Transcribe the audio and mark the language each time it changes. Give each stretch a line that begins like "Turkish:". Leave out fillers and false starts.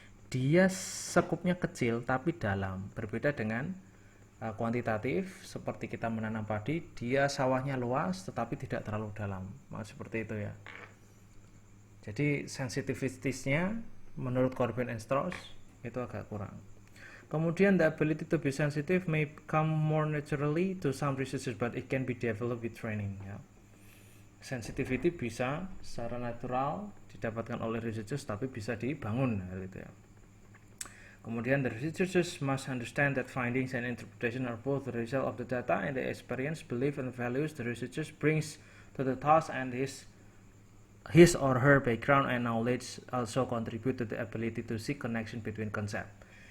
Indonesian: Dia sekupnya kecil tapi dalam, berbeda dengan kuantitatif seperti kita menanam padi, dia sawahnya luas tetapi tidak terlalu dalam. Seperti itu ya. Jadi sensitivitasnya menurut Corbin and Strauss itu agak kurang.
English: Kemudian the ability to be sensitive may come more naturally to some researchers, but it can be developed with training ya.
Indonesian: Sensitivity bisa secara natural didapatkan oleh researchers, tapi bisa dibangun gitu ya.
English: Kemudian the researchers must understand that findings and interpretation are both the result of the data and the experience, belief, and values the researcher brings to the task, and his or her background and knowledge also contribute to the ability to see connection between concept.